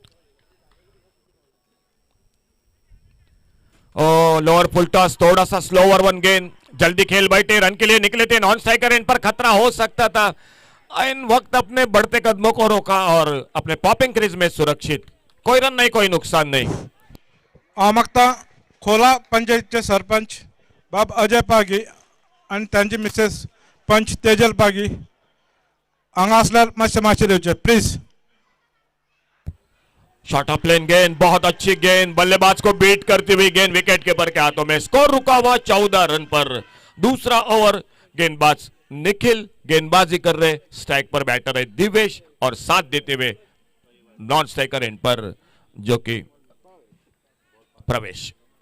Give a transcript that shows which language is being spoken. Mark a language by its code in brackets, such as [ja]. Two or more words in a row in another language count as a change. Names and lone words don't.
[hi] ओ [en] lower full toss, [hi] थोड़ा सा [en] slower one [hi] गेंद, जल्दी खेल बैठे, रन के लिए निकले थे, [en] non striker end [hi] पर खतरा हो सकता था, इन वक्त अपने बढ़ते कदमों को रोका और अपने [en] popping crease [hi] में सुरक्षित, कोई रन नहीं, कोई नुकसान नहीं। [kok] आमक्ता खोला पंचायतचे सरपंच बाब अजय पागी आणि त्यांची मिसेस पंच तेजल पागी हांगा असल्यार मातशें दिवचे प्लीज. [en] short of plane [hi] गेंद, बहुत अच्छी गेंद, बल्लेबाज को बीट करती हुई गेंद [en] wicket keeper [hi] के हाथों में. स्कोर रुका हुआ 14 रन पर. दूसरा ओवर गेंदबाज निखिल गेंदबाजी कर रहे, स्ट्राइक पर बैटर है दिवेश और साथ देते हुए [en] non striker end [hi] पर जो कि प्रवेश.